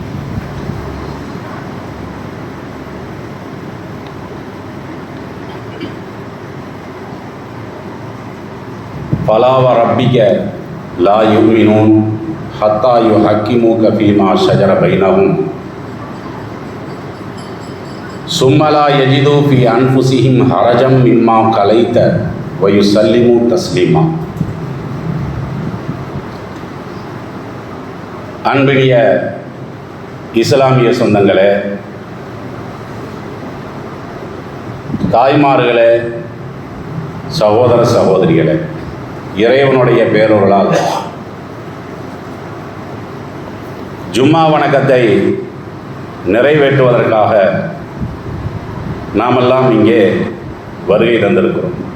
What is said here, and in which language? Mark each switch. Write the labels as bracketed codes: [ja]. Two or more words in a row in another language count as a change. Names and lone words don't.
[ar] فلا وربك لا يؤمنون حتى يحكموك فيما شجر بينهم ثم لا يجدوا في أنفسهم حرجا مما قضيت ويسلموا تسليما. [ta] அன்பினிய இஸ்லாமிய சொந்தங்களே, தாய்மார்களே, சகோதர சகோதரிகளே, இறைவனுடைய பேரொருளால் ஜும்மா வணக்கத்தை நிறைவேற்றுவதற்காக நாமெல்லாம் இங்கே வருகை தந்திருக்கிறோம்.